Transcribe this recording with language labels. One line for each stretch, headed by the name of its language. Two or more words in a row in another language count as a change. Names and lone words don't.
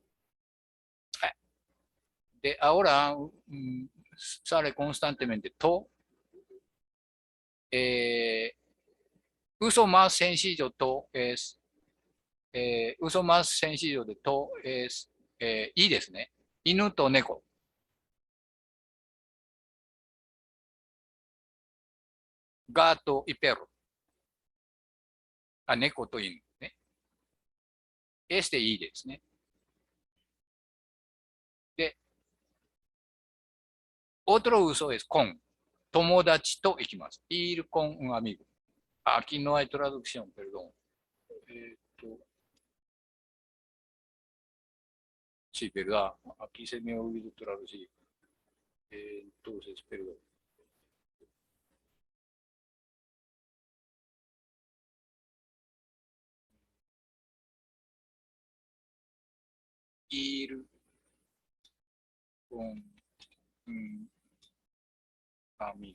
Spanish: De ahora sale constantemente to. Uso más sencillo to es, uso más sencillo de to es,
Japanese: いですね。犬と猫。
Spanish: gato y perro.
Japanese: 猫と犬ね。いいですね。
Spanish: で、otro uso es con.
Japanese: 友達と行きます。
Spanish: ir con un amigo. Aquí no hay traducción, perdón. Sí, verdad. Aquí se me ha olvidado traducir. Entonces, perdón. Ir con un amigo.